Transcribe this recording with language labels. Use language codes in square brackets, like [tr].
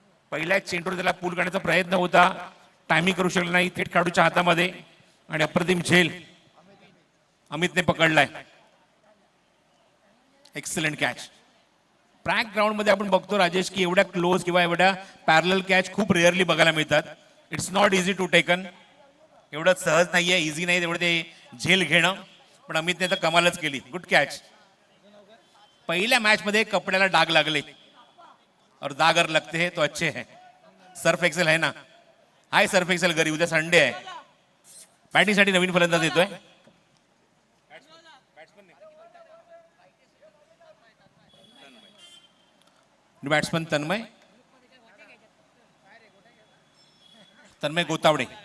[mr] पहिल्या चेंडूवर त्याला पूल करण्याचा प्रयत्न होता, टायमिंग करू शकला नाही, थेट खेळाडूच्या हातामध्ये आणि अप्रतिम झेल अमितने पकडलाय. Excellent catch. ट्रॅक ग्राउंड मध्ये आपण बघतो राजेश की एवढ्या क्लोज किंवा एवढ्या पॅरल कॅच खूप रेअरली बघायला मिळतात. [en] It's not easy to taken. [mr] एवढं सहज नाहीये, इझी नाही एवढं ते झेल घेणं, पण अमितने तर कमालच केली. [en] Good catch. [mr] पहिल्या मॅच मध्ये कपड्याला डाग लागले [hi] और दाग अगर लगते हैं तो अच्छे हैं. [mr] सर्फ एक्सेल [hi] है ना, [mr] हाय सर्फ एक्सेल घरी, उद्या संडे आहे. बॅटिंग साठी नवीन फलंदाज येतोय. बॅट्समन तन्मय गोतावडे.